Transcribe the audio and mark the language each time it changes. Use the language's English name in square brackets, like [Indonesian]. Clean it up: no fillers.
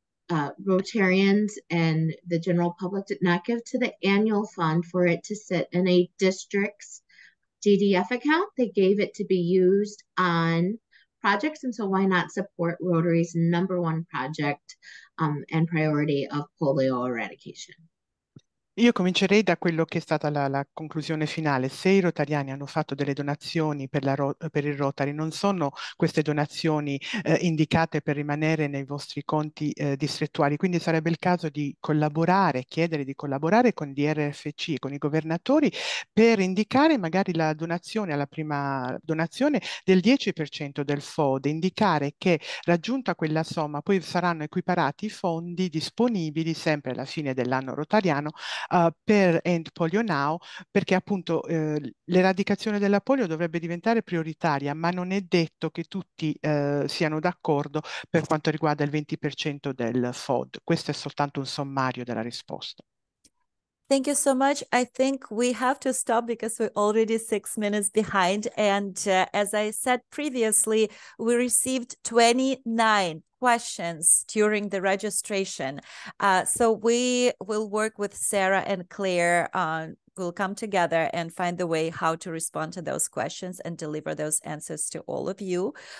[English] Rotarians and the general public did not give to the annual fund for it to sit in a district's DDF account. They gave it to be used on projects, and so why not support Rotary's #1 project and priority of polio eradication? [Italian] Io comincerei da quello che è stata la conclusione finale. Se i rotariani hanno fatto delle donazioni per il Rotary, non sono queste donazioni indicate per rimanere nei vostri conti distrettuali, quindi sarebbe il caso di collaborare, chiedere di collaborare con DRFC, con i governatori, per indicare magari la donazione, alla prima donazione del 10% del FOD, indicare che raggiunta quella somma poi saranno equiparati i fondi disponibili sempre alla fine dell'anno rotariano per End Polio Now, perché appunto l'eradicazione della polio dovrebbe diventare prioritaria, ma non è detto che tutti siano d'accordo per quanto riguarda il 20% del FOD. Questo è soltanto un sommario della risposta. [English] Thank you so much. I think we have to stop because we're already 6 minutes behind. And as I said previously, we received 29 questions during the registration. So we will work with Sarah and Claire on we'll come together and find the way how to respond to those questions and deliver those answers to all of you.